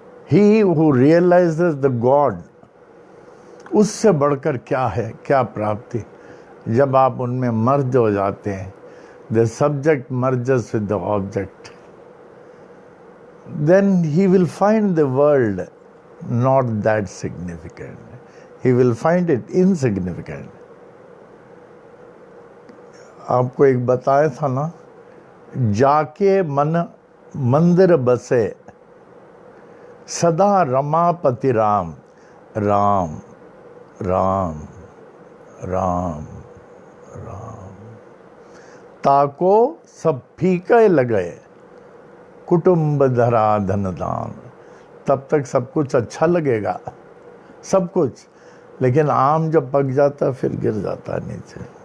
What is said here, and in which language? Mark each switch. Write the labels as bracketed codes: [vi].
[en] He who realizes the God, [hi] उससे बढ़कर क्या है, क्या प्राप्ति? जब आप उनमें मर्ज हो जाते हैं, [en] the subject merges with the object, then he will find the world not that significant. He will find it insignificant. [hi] आपको एक बताया था ना, जाके मन मंदिर बसे, सदा रमापति राम, राम राम राम राम। ताको सब फीके लगे, कुटुंब धरा धन दान। तब तक सब कुछ अच्छा लगेगा, सब कुछ, लेकिन आम जब पक जाता फिर गिर जाता नीचे।